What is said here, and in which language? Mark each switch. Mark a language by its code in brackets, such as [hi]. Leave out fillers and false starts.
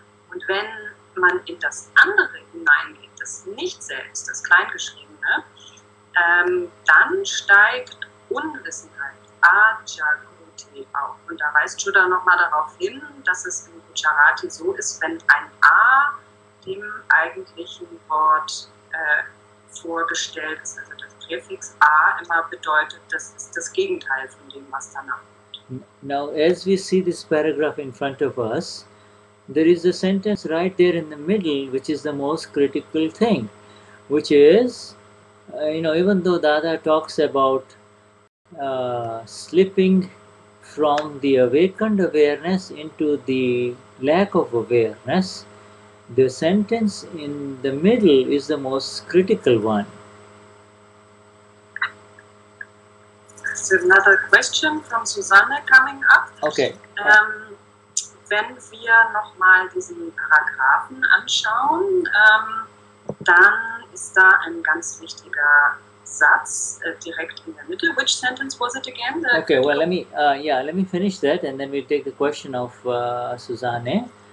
[de] Und wenn man in das andere hineingeht, das Nicht-Selbst, das Kleingeschriebene, dann steigt Unwissenheit, Ajagruti, auf. Und da weist Shuddha nochmal darauf hin, dass es im Gujarati so ist, wenn ein A dem eigentlichen Wort vorgestellt ist, also das Präfix A immer bedeutet, das ist das Gegenteil von dem, was danach kommt. [en] Now, as we see this paragraph in front of us, there is a sentence right there in the middle, which is the most critical thing, which is, even though Dada talks about slipping from the awakened awareness into the lack of awareness, the sentence in the middle is the most critical one. So another question from Susanne coming up. Okay. [de] Wenn wir nochmal diesen Paragraphen anschauen, dann ist da ein ganz wichtiger Satz direkt in der Mitte. [en] Which sentence was it again? Okay, well, let me finish that, and then we'll take the question of Susanna.